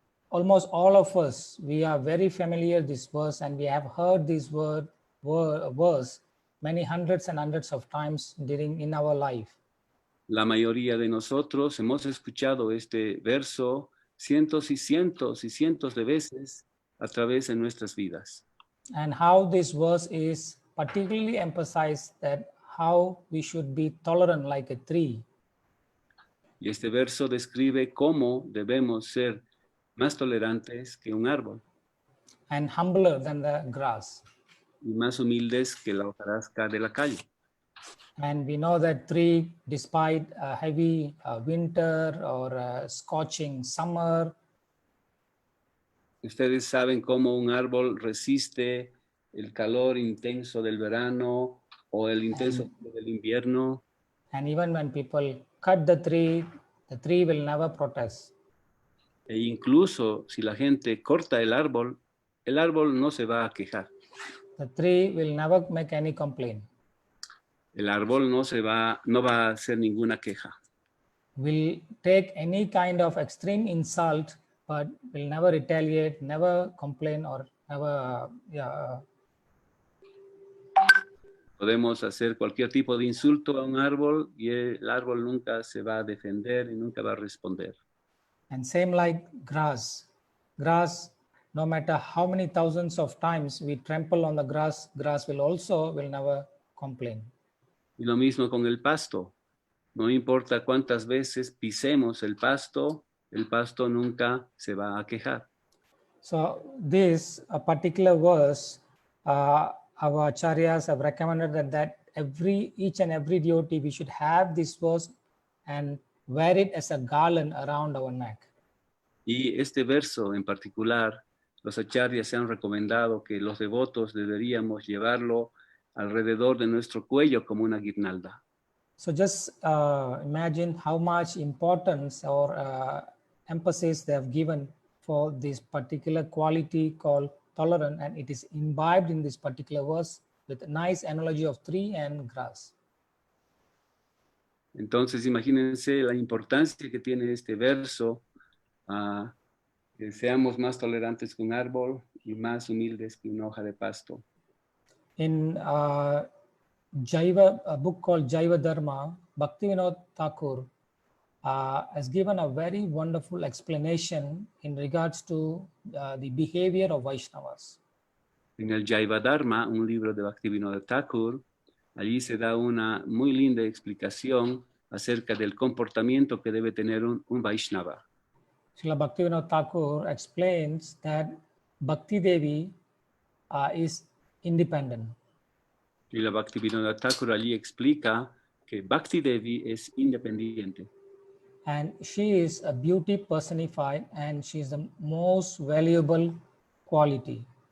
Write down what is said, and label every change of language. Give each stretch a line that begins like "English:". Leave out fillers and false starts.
English: almost all of us, we are very familiar this verse, and we have heard this verse many hundreds and hundreds of times in our life.
Spanish: La mayoría de nosotros hemos escuchado este verso cientos y cientos y cientos de veces a través de nuestras vidas.
English: And how this verse is particularly emphasized that how we should be tolerant like a tree.
Spanish: Y este verso describe cómo debemos ser más tolerantes que un árbol
English: And humbler than the grass.
Spanish: y más humildes que la hojarasca de la calle.
English: And we know that tree, despite a heavy winter or a scorching summer,
Spanish: Ustedes saben cómo un árbol resiste el calor intenso del verano o el intenso del invierno.
English: and even when people cut the tree will never protest.
Spanish: E incluso si la gente corta el árbol no se va a quejar.
English: The tree will never make any complaint.
Spanish: El árbol no va a hacer ninguna queja.
English: Will take any kind of extreme insult, but will never retaliate, never complain, or never
Spanish: Podemos hacer cualquier tipo de insulto a un árbol y el árbol nunca se va a defender y nunca va a responder.
English: And same like grass, no matter how many thousands of times we trample on the grass will never complain.
Spanish: Y lo mismo con el pasto. No importa cuántas veces pisemos el pasto nunca se va a quejar.
English: So this particular verse, our acharyas have recommended that each and every devotee, we should have this verse and wear it as a garland around our neck.
Spanish: Y este verso en particular, los acharyas se han recomendado que los devotos deberíamos llevarlo alrededor de nuestro cuello como una guirnalda.
English: So just imagine how much importance or emphasis they have given for this particular quality called tolerant, and it is imbibed in this particular verse with a nice analogy of tree and grass.
Spanish: Entonces imagínense la importancia que tiene este verso, que seamos más tolerantes que un árbol y más humildes que una hoja de pasto.
English: In a book called Jaiva Dharma, Bhaktivinoda Thakur has given a very wonderful explanation in regards to the behavior of Vaishnavas.
Spanish: En el Jaiva Dharma, un libro de Bhaktivinoda Thakur, allí se da una muy linda explicación acerca del comportamiento que debe tener un Vaishnava.
English: Srila Bhaktivinoda Thakur explains that Bhakti Devi is independent.
Spanish: Y la Bhaktivinoda Thakur allí explica que Bhakti Devi es independiente.
English: And she is a beauty personified, and she is the most valuable quality.